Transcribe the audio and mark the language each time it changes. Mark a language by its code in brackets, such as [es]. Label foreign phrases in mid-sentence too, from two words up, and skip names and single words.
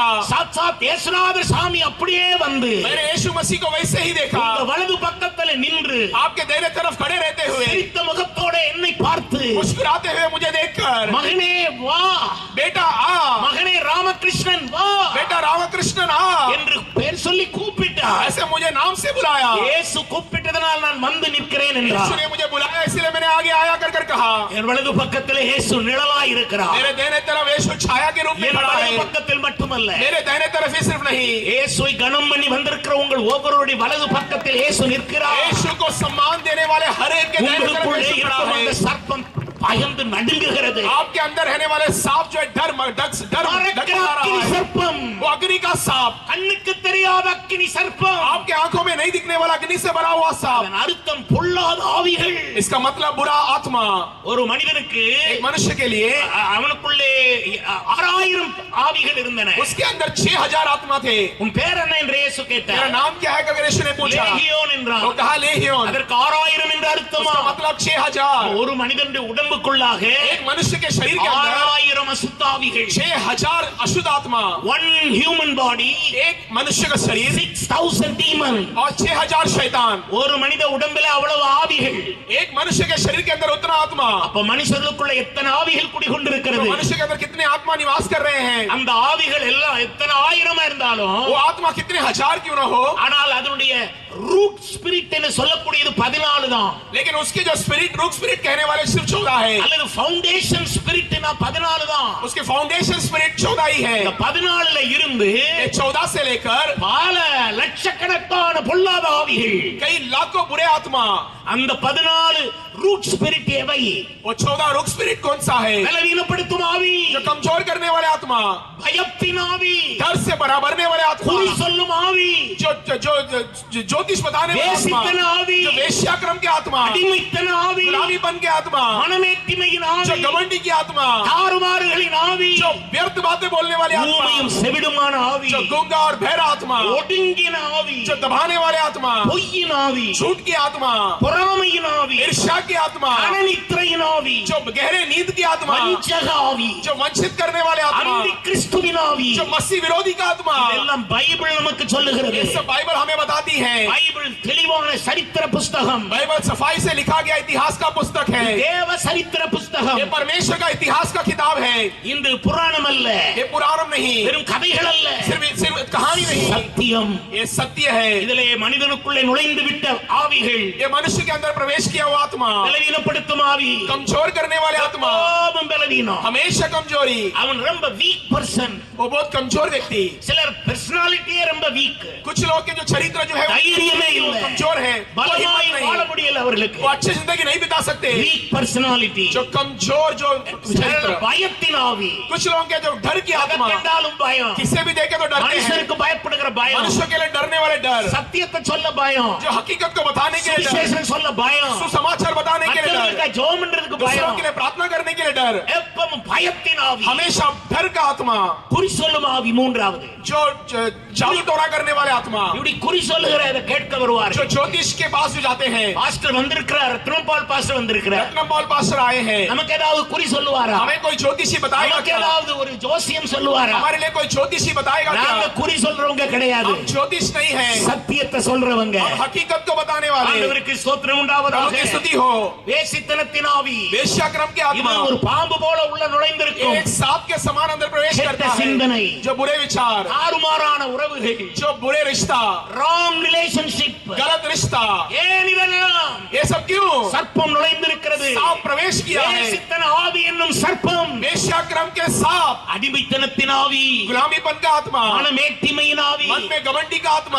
[ta] சாட்சாத் இயேசுநாதர் சாமி அப்படியே வந்து [hi] मैंने यीशु मसीह को वैसे ही देखा. [ta] உங்க வலது பக்கத்துல நின்று [hi] आपके दाहिने तरफ खड़े रहते हुए [ta] சிரித்த முகத்தோட என்னை பார்த்து, [hi] मुस्कुराते हुए मुझे देखकर, [ta] மகனே வா, [hi] बेटा आ, [ta] மகனே ராமகிருஷ்ணன் வா [hi] बेटा रामकृष्णन आ, [ta] என்று பெயர் சொல்லி கூப்பிட்டார். [hi] ऐसे मुझे नाम से बुलाया. [ta] இயேசு கூப்பிட்டதனால் நான் வந்து நிற்கிறேன் [hi] यीशु [ta] என்றார். [hi] ने मुझे बुलाया इसलिए मैंने आगे आया कर कहा. [ta] என் வலது பக்கத்தில் இயேசு நிழலாய் இருக்கிறார். [hi] मेरे दाहिने तरफ यीशु छाया के रूप में [ta] என் [hi] खड़ा [ta] வலது [hi] है. [ta] பக்கத்தில் மட்டுமல்ல, [hi] मेरे दाहिने तरफ ही सिर्फ नहीं, [ta] இயேசுவை கனம் பண்ணி வந்திருக்கிற உங்கள் ஒவ்வொருடைய வலது பக்கத்தில் இயேசு நிற்கிறார். [hi] यीशु को सम्मान देने वाले हर एक के दाहिने तरफ [ta] உங்களுக்குள்ளே [hi] यीशु खड़ा [ta] இருக்கும் அந்த [hi] है. [ta] சர்ப்பம் பயந்து நடுங்குகிறது. [hi] आपके अंदर रहने वाले सांप जो है डर [ta] மரக்கிற [hi] रहा [ta] அக்கினி [hi] है. [ta] சர்ப்பம், [hi] वो अग्नि का सांप, [ta] கண்ணுக்கு தெரியாத அக்கினி சர்ப்பம். [hi] आपके आंखों में नहीं दिखने वाला अग्नि से बना हुआ सांप. [ta] அதன் அர்த்தம் பொல்லாத ஆவிகள். [hi] इसका मतलब बुरा आत्मा. [ta] ஒரு மனிதனுக்கு [hi] एक मनुष्य के लिए [ta] அவனுக்குள்ளே 6000 ஆவிகள் இருந்தன. [hi] उसके अंदर 6000 आत्मा थे. [ta] உன் பேர் என்ன என்று இயேசு [hi] मेरा [ta] கேட்டார். [hi] नाम क्या है करके यीशु ने पूछा. [ta] லேகியோன் என்றார். [hi] वो कहा लेहियोन. [ta] அதற்கு 6000 என்று அர்த்தமா? [hi] उसका मतलब 6000. [ta] ஒரு மனிதனுடைய உடம்புக்குள்ளாக [hi] एक मनुष्य के शरीर के अंदर [ta] 6000 அசுத்தாவிகள். [hi] 6000 अशुद्ध आत्मा. [en] one human body, [hi] एक मनुष्य का शरीर [en] 6000 demon. [hi] और 6000 शैतान. [ta] ஒரு மனித உடம்பில அவ்வளவு ஆவிகள். [hi] एक मनुष्य के शरीर के अंदर उतना आत्मा. [ta] அப்ப மனுஷர்களுக்குள்ள எத்தனை ஆவிகள் [hi] तो [ta] குடிகொண்டிருக்கிறது? [hi] मनुष्य के अंदर कितने आत्मा निवास कर रहे हैं? [ta] அந்த ஆவிகள் எல்லாம் எத்தனை ஆயிரமா இருந்தாலும், [hi] वो आत्मा कितने हजार क्यों ना हो, [ta] ஆனால் அதனுடைய [en] root spirit [ta] என்று சொல்லக்கூடியது 14 தான். [hi] लेकिन उसके जो [en] spirit root spirit [hi] कहने वाले सिर्फ 14 है. [ta] அல்லது [en] foundation spirit [ta] 14 தான். [hi] उसके [en] foundation spirit [hi] 14 ही है. [ta] இந்த 14ல இருந்து [hi] 14 से लेकर [ta] பல லட்சக்கணக்கான பொல்லாத ஆவிகள். [hi] कई लाखों बुरे आत्मा. [ta] அந்த 14 [en] root spirit [ta] எவை? [hi] वो 14 [en] root spirit [hi] कौन सा है? [ta] பலவீனப்படுத்தும் ஆவி, [hi] जो कमजोर करने वाले आत्मा, [ta] பயத்தின் ஆவி, [hi] डर से भरने वाले आत्मा, [ta] குறி சொல்லும் ஆவி, [hi] जो जो ज्योतिष बताने वाले आत्मा, [ta] வேசித்தன ஆவி, [hi] जो वेश्याक्रम के आत्मा, [ta] அடிமைத்தன ஆவி, [hi] गुलामीपन के आत्मा, [ta] மனமேட்டிமையின் [hi] जो [ta] ஆவி, [hi] घमंडी की आत्मा, [ta] தாறுமாறுகளின் ஆவி, [hi] जो व्यर्थ बातें बोलने वाली आत्मा, [ta] ஊமையும் செவிடுமான ஆவி, [hi] जो गूंगा और बहरा आत्मा, [ta] ஒடுங்கின ஆவி, [hi] जो दबाने वाले आत्मा, [ta] பொய்யின் ஆவி, [hi] झूठ की आत्मा, [ta] பொறாமையின் ஆவி, [hi] ईर्ष्या की आत्मा, [ta] அனநித்திரையின் ஆவி, [hi] जो गहरे नींद की आत्मा, [ta] வஞ்சக ஆவி, [hi] जो वंचित करने वाले आत्मा, [ta] அந்தி கிறிஸ்துவின் ஆவி, [hi] जो मसीह विरोधी का आत्मा, [ta] இதெல்லாம் பைபிள் நமக்கு சொல்லுகிறது. [hi] ये सब बाइबल हमें बताती है। [ta] பைபிள் தெளிவான சரித்திர புஸ்தகம், [hi] बाइबल सफाई से लिखा गया इतिहास का पुस्तक है। [ta] தேவ சரித்திர புஸ்தகம். [hi] ये परमेश्वर का इतिहास का किताब है। [ta] இன்று புராணம் அல்ல, [hi] ये पुराणम नहीं, [ta] வெறும் கதைகள் அல்ல, [hi] सिर्फ कहानी नहीं, [ta] சத்தியம். [hi] ये सत्य है। [ta] இதிலே மனிதனுக்குள்ளே நுழைந்து விட்ட ஆவிகள், [hi] ये मनुष्य के अंदर प्रवेश किया हुआ आत्मा, [ta] பலவீனப்படுத்தும் ஆவி, [hi] कमजोर करने वाले आत्मा, [ta] கோபம் பலவீனம், [hi] हमेशा कमजोरी, [ta] அவன் ரொம்ப [en] weak person. [hi] वो बहुत कमजोर व्यक्ति। [ta] சிலர் பர்சனாலிட்டியே ரொம்ப வீக், [hi] कुछ लोग के जो चरित्र जो है [ta] தைரியமே [hi] वो [ta] இல்ல, [hi] कमजोर है, वो हिम्मत [ta] பலமாய் [hi] नहीं, [ta] வாழ முடியல அவர்களுக்கு. [hi] वो अच्छी जिंदगी नहीं बिता सकते। [en] weak personality, [hi] जो कमजोर जो चरित्र, [ta] பயத்தின் ஆவி, [hi] कुछ लोगों के जो डर की आत्मा, [ta] கண்டாலும் பயம், [hi] किसे भी देखे तो डरते हैं, [ta] மனுஷனுக்கு பயப்படுகிற பயம், [hi] मनुष्य के लिए डरने वाले डर, [ta] சத்தியத்தை சொல்ல பயம், [hi] जो हकीकत को बताने के लिए डर, [ta] சுவிசேஷம் சொல்ல பயம், [hi] सुसमाचार बताने के लिए डर, [ta] மற்றவர்களுக்கு ஜெபம் பண்றதுக்கு [hi] दूसरों [ta] பயம், [hi] के लिए प्रार्थना करने के लिए डर, [ta] எப்பவும் பயத்தின் ஆவி. [hi] हमेशा डर का आत्मा, [ta] குறி சொல்லும் ஆவி மூன்றாவது. [hi] जो जादू टोना करने वाले आत्मा, [ta] இப்படி குறி சொல்லுகிற இதை கேட்க வருவார். [hi] जो ज्योतिष के पास भी जाते हैं। [ta] பாஸ்டர் வந்திருக்கிறார், ரத்னபால் பாஸ்டர் வந்திருக்கிறார், [hi] रत्नपाल पास्टर आए हैं, [ta] நமக்கு ஏதாவது குறி சொல்லுவாரா? [hi] हमें कोई ज्योतिषी बताएगा [ta] நமக்கு [hi] क्या? [ta] ஏதாவது ஒரு ஜோசியம் சொல்லுவாரா? [hi] हमारे लिए कोई ज्योतिषी बताएगा [ta] நாங்க [hi] क्या? [ta] குறி சொல்றவங்க கிடையாது, [hi] हम ज्योतिष नहीं है, [ta] சத்தியத்தை சொல்றவங்க. [hi] हम हकीकत को बताने वाले। [ta] ஆண்டவருக்கு ஸ்தோத்திரம் [hi] प्रभु [ta] உண்டாவதாக. [hi] की स्तुति हो। [ta] வேசித்தனத்தின் ஆவி, [hi] वेश्याक्रम के आत्मा, [ta] இவன் ஒரு பாம்பு போல உள்ள நுழைந்திருக்கும். [hi] एक सांप के समान अंदर प्रवेश [ta] கெட்ட [hi] करता है, [ta] சிந்தனை, [hi] जो बुरे विचार, [ta] தாறுமாறான உறவுகள், [hi] जो बुरे रिश्ता, [en] wrong relationship. [hi] गलत रिश्ता, [ta] ஏன் இதெல்லாம்? [hi] ये सब क्यों? [ta] சர்ப்பம் நுழைந்திருக்கிறது. [hi] सांप प्रवेश किया है, [ta] வேசித்தன ஆவி என்னும் சர்ப்பம், [hi] वेश्याक्रम के सांप, [ta] அடிமைத்தனத்தின் ஆவி, [hi] गुलामीपन का आत्मा, [ta] மனமேட்டிமையின் ஆவி, [hi] मन में घमंडी का आत्मा,